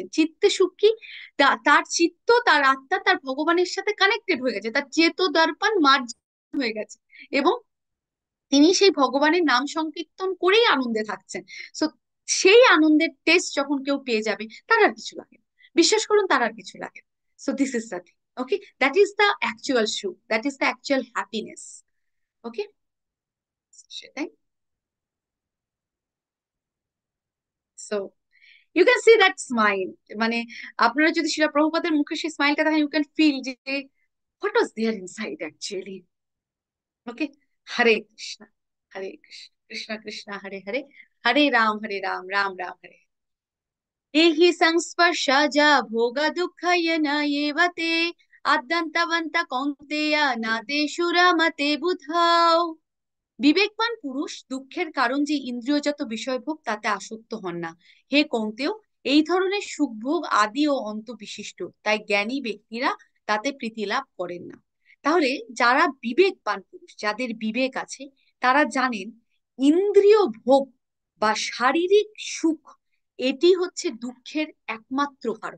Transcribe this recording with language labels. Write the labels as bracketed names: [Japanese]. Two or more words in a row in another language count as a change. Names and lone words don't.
[Bangla] চিত্তে সুখ কি, তার চিত্ত, তার আত্মা তার ভগবানের সাথে কানেক্টেড হয়ে গেছে, তার চেতো দর্পণ মার্জ হয়ে গেছে এবং তিনি সেই ভগবানের নাম সংকীর্তন করেই আনন্দে থাকছেন। সো সেই আনন্দের টেস্ট যখন কেউ পেয়ে যাবে তার আর কিছু লাগে না। বিশ্বাস করুন তার আর কিছু লাগে না। [English] So this is the thing, okay, that is the actual সুখ, that is the actual happiness, okay। [Bangla] সেটাই। [English] So you can see that smile, [Bangla] মানে আপনারা যদি শিলা প্রভুপাদের মুখে সেই স্মাইলটা দেখেন, [English] You can feel যে what was there inside actually, okay। [Bangla] হরে কৃষ্ণ, হরে কৃষ্ণ, কৃষ্ণ কৃষ্ণ হরে হরে, হরে রাম রাম রাম হরে। [Sanskrit] देहि संस्पर्शजा भोग दुःखयन एव ते आद्यन्तवन्त कौन्तेय नादेषु रमते बुधौ। [Bangla] বিবেকবান পুরুষ দুঃখের কারণ যে ইন্দ্রিয়জাত বিষয়ভোগ তাতে আসক্ত হন না। হে কৌন্তেয়, এই ধরনের সুখভোগ আদি ও অন্ত বিশিষ্ট, তাই জ্ঞানী ব্যক্তিরা তাতে প্রীতি লাভ করেন না। তাহলে যারা বিবেকবান পুরুষ, যাদের বিবেক আছে, তারা জানেন ইন্দ্রিয় ভোগ বা শারীরিক সুখ এটি হচ্ছে দুঃখের একমাত্র কারণ।